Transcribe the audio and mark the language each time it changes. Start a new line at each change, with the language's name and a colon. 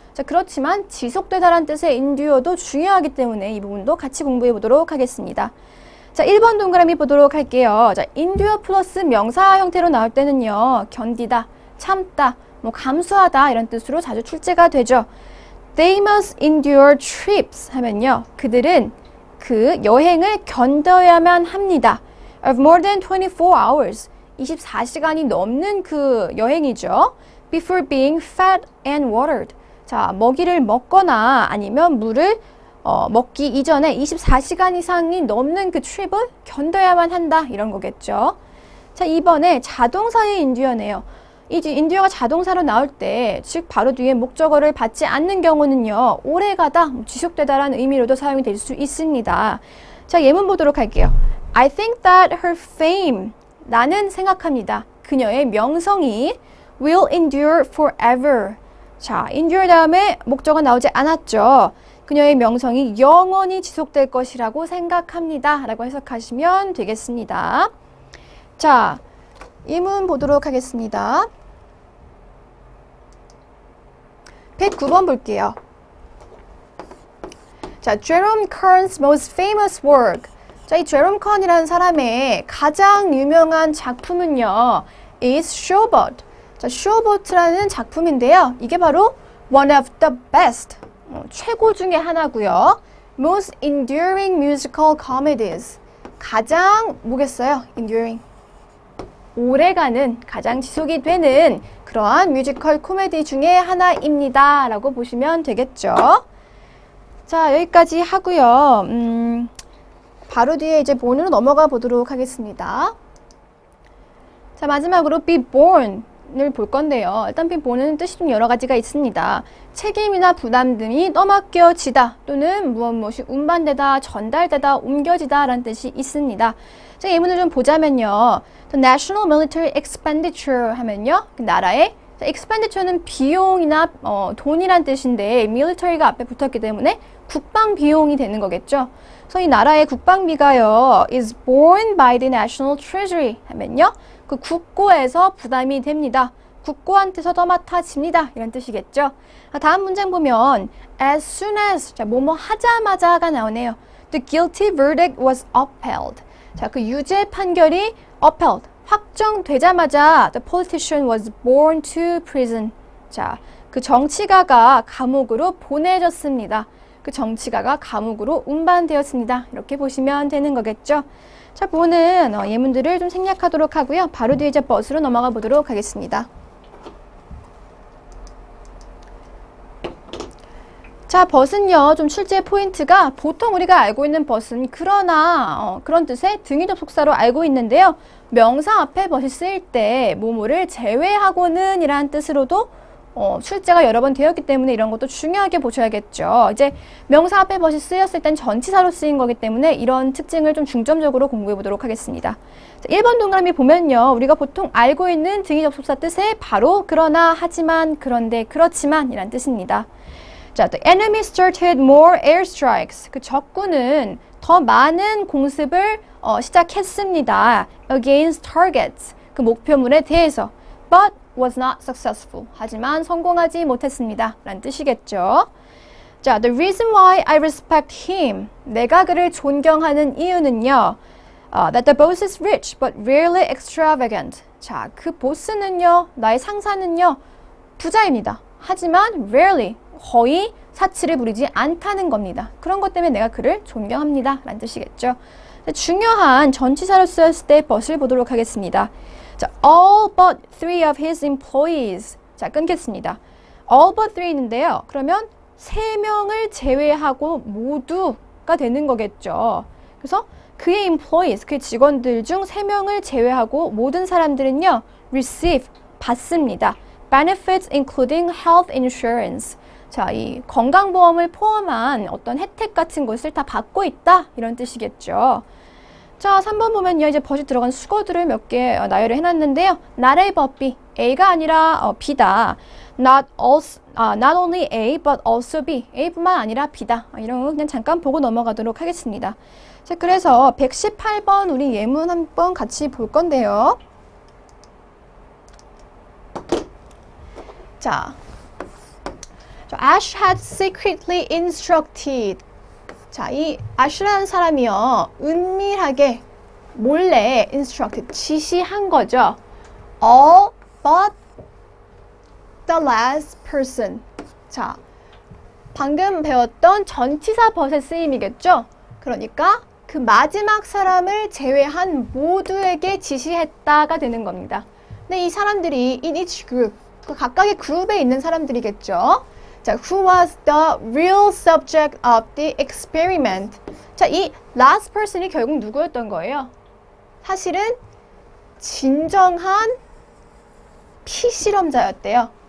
Korean: 자, 그렇지만 지속되다라는 뜻의 endure도 중요하기 때문에 이 부분도 같이 공부해 보도록 하겠습니다. 자, 1번 동그라미 보도록 할게요. 자, endure 플러스 명사 형태로 나올 때는요. 견디다, 참다, 뭐 감수하다 이런 뜻으로 자주 출제가 되죠.
English: They must endure trips
Korean: 하면요. 그들은 그 여행을 견뎌야만 합니다.
English: Of more than 24 hours.
Korean: 24시간이 넘는 그 여행이죠.
English: Before being fed and watered.
Korean: 자, 먹이를 먹거나 아니면 물을 먹기 이전에 24시간 이상이 넘는 그 트립을 견뎌야만 한다. 이런 거겠죠. 자, 2번에 자동사의 인듀어네요. 이 인듀어가 자동사로 나올 때, 즉 바로 뒤에 목적어를 받지 않는 경우는요. 오래가다, 지속되다라는 의미로도 사용이 될 수 있습니다. 자, 예문 보도록 할게요.
English: I think that her fame,
Korean: 나는 생각합니다. 그녀의 명성이
English: will endure forever.
Korean: 자, endure 다음에 목적어 나오지 않았죠. 그녀의 명성이 영원히 지속될 것이라고 생각합니다. 라고 해석하시면 되겠습니다. 자, 예문 보도록 하겠습니다. 109번 볼게요.
English: 자, Jerome Kern's most famous work.
Korean: 자, 이 제롬 컨이라는 사람의 가장 유명한 작품은요.
English: is Showboat.
Korean: 자, Showboat라는 작품인데요. 이게 바로
English: one of the best.
Korean: 최고 중에 하나고요.
English: most enduring musical comedies.
Korean: 가장 뭐겠어요? enduring. 오래가는, 가장 지속이 되는 그러한 뮤지컬 코미디 중에 하나입니다. 라고 보시면 되겠죠. 자, 여기까지 하고요. 바로 뒤에 이제 본으로 넘어가 보도록 하겠습니다. 자, 마지막으로 be born을 볼 건데요. 일단 be born은 뜻이 좀 여러 가지가 있습니다. 책임이나 부담 등이 떠맡겨지다 또는 무엇이 운반되다, 전달되다, 옮겨지다 라는 뜻이 있습니다. 자, 예문을 좀 보자면요.
English: The national military expenditure
Korean: 하면요. 그 나라의 expenditure는 비용이나 돈이란 뜻인데 military가 앞에 붙었기 때문에 국방 비용이 되는 거겠죠. 그래서 이 나라의 국방비가요.
English: is borne by the national treasury
Korean: 하면요. 그 국고에서 부담이 됩니다. 국고한테서 떠맡아집니다. 이런 뜻이겠죠. 다음 문장 보면 as soon as 자, 뭐뭐 하자마자가 나오네요.
English: The guilty verdict was upheld.
Korean: 자, 그 유죄 판결이
English: upheld
Korean: 확정되자마자
English: the politician was borne to prison.
Korean: 자, 그 정치가가 감옥으로 보내졌습니다. 그 정치가가 감옥으로 운반되었습니다. 이렇게 보시면 되는 거겠죠. 자, 보는 예문들을 좀 생략하도록 하고요. 바로 뒤에 이제 버스로 넘어가 보도록 하겠습니다. 자, 벗은요, 좀 출제 포인트가 보통 우리가 알고 있는 벗은 그러나 그런 뜻의 등위 접속사로 알고 있는데요. 명사 앞에 벗이 쓰일 때 뭐뭐를 제외하고는 이라는 뜻으로도 출제가 여러 번 되었기 때문에 이런 것도 중요하게 보셔야겠죠. 이제 명사 앞에 벗이 쓰였을 땐 전치사로 쓰인 거기 때문에 이런 특징을 좀 중점적으로 공부해 보도록 하겠습니다. 자, 1번 동그라미 보면요. 우리가 보통 알고 있는 등위 접속사 뜻에 바로 그러나, 하지만, 그런데, 그렇지만 이란 뜻입니다.
English: 자, the enemy started more airstrikes.
Korean: 그 적군은 더 많은 공습을 시작했습니다.
English: against targets.
Korean: 그 목표물에 대해서.
English: but was not successful.
Korean: 하지만 성공하지 못했습니다. 라는 뜻이겠죠.
English: 자, the reason why I respect him.
Korean: 내가 그를 존경하는 이유는요.
English: that the boss is rich but rarely extravagant.
Korean: 자, 그 보스는요, 나의 상사는요, 부자입니다. 하지만 rarely, 거의 사치를 부리지 않다는 겁니다. 그런 것 때문에 내가 그를 존경합니다. 라는 뜻이겠죠. 중요한 전치사로 쓰였을 때 but을 보도록 하겠습니다.
English: 자, all but 3 of his employees.
Korean: 자, 끊겠습니다. all but 3인데요. 그러면 3명을 제외하고 모두가 되는 거겠죠. 그래서 그의 employees, 그의 직원들 중 3명을 제외하고 모든 사람들은요, receive, 받습니다.
English: benefits including health insurance.
Korean: 자, 이 건강보험을 포함한 어떤 혜택 같은 것을 다 받고 있다. 이런 뜻이겠죠. 자, 3번 보면요. 이제 버시 들어간 수거들을 몇 개 나열을 해놨는데요.
English: not A but B.
Korean: A가 아니라 B다.
English: not only A but also B.
Korean: A뿐만 아니라 B다. 이런 거 그냥 잠깐 보고 넘어가도록 하겠습니다. 자, 그래서 118번 우리 예문 한번 같이 볼 건데요.
English: 자, Ash had secretly instructed.
Korean: 자, 이 아슈라는 사람이요. 은밀하게 몰래 instruct, 지시한 거죠.
English: All but the last person.
Korean: 자, 방금 배웠던 전치사 but의 쓰임이겠죠? 그러니까 그 마지막 사람을 제외한 모두에게 지시했다가 되는 겁니다. 근데 이 사람들이
English: in each group,
Korean: 그 각각의 그룹에 있는 사람들이겠죠?
English: 자, who was the real subject of the experiment?
Korean: 자, 이 last person이 결국 누구였던 거예요? 사실은 진정한 피실험자였대요.